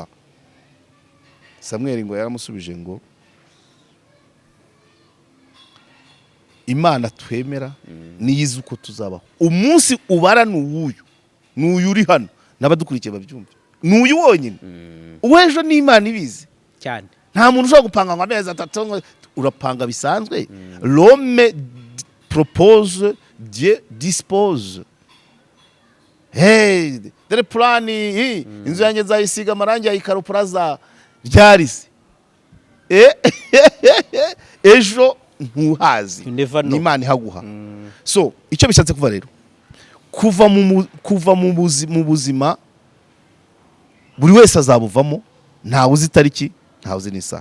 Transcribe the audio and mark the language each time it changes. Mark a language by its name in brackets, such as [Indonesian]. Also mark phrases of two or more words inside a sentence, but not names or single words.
[Kinyarwanda] Samuel ngo yaramusubije ngo Imana twemera niyizi uko tuzabaho. Umunsi ubara n'uyu uri hano n'abadukurikiye babyumva, n'uyu wonyine. Uwejo ni Imana ibizi cyane, nta muntu ushobora gupanga ngo amezi 3, urapanga bisanzwe. [French] L'homme propose, Dieu dispose. [Kinyarwanda] Hey, dere plani, inzu yanjye nzayisiga amarangi ya Ikaro Plaza ryarise. Ejo ntuhazi, ni Imana ihaguha. So icyo bishatse kuva rero, kuva mu buzima buri wese azabuvamo, ntawe uzi itariki, ntawe uzi n'isaha.